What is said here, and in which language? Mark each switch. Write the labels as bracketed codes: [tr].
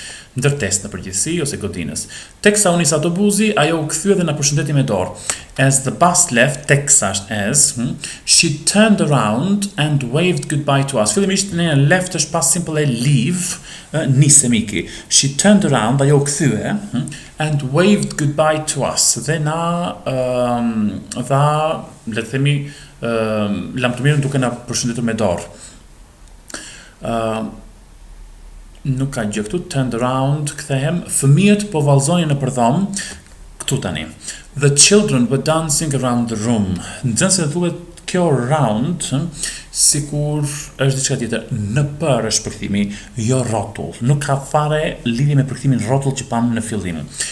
[sq] Ndërtesë në përgjithësi ose godinës. Teksa u nis autobusi, ajo u kthye dhe na përshëndeti me dorë. [en] As the bus left, [sq] teksa është as, [en] she turned around and waved goodbye to us. [sq] Fillimisht në left është pas simple e leave, nisemi iki. [en] She turned around, [sq] ajo u kthye, [en] and waved goodbye to us. [sq] Dhe na dha, le të themi, lam të mirën duke na përshëndetur me dorë. Nuk ka gjë këtu, turned around, kthehem, fëmijët po vallëzonin në përdhom, këtu tani. [en] The children were dancing around the room. [sq] Nxënëse thuhet kjo around, sikur është diçka tjetër. Në për është përkthimi, jo rrotull. Nuk ka fare lidhje me përkthimin rrotull që pam në fillim.